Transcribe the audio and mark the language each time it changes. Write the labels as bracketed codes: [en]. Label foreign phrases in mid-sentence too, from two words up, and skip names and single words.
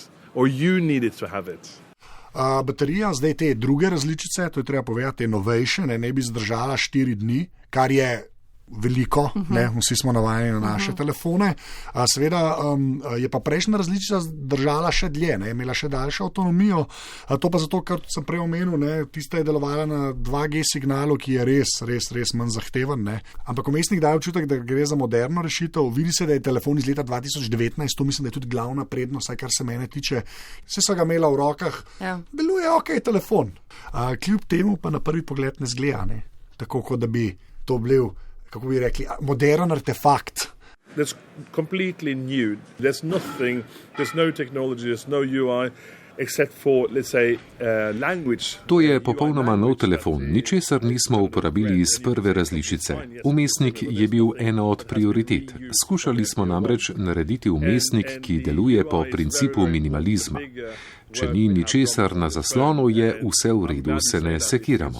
[en] or you needed to have it. [sl] Baterija, zdaj te druge različice, to je treba povedati, je novejše, ne bi zdržala 4 dni, kar je veliko, vsi smo navajeni na naše telefone. Seveda je pa prejšnja različica držala še dlje, imela še daljšo avtonomijo. To pa zato, ker sem prej omenil, tista je delovala na 2G signalu, ki je res manj zahteven. Ampak vmesnik daje občutek, da gre za moderno rešitev. Vidi se, da je telefon iz leta 2019, to mislim, da je tudi glavna prednost, vsaj kar se mene tiče. Vse so ga imela v rokah, deluje ok telefon. Kljub temu pa na prvi pogled ne zgleda, tako kot da bi to bil, kako bi rekli, modern artefakt. [en] That's completely new. There's nothing, there's no technology, there's no UI, except for, let's say, language. [sl] To je popolnoma nov telefon, ničesar nismo uporabili iz prve različice. Vmesnik je bil ena od prioritet. Skušali smo namreč narediti vmesnik, ki deluje po principu minimalizma. Če ni ničesar na zaslonu, je vse v redu, se ne sekiramo.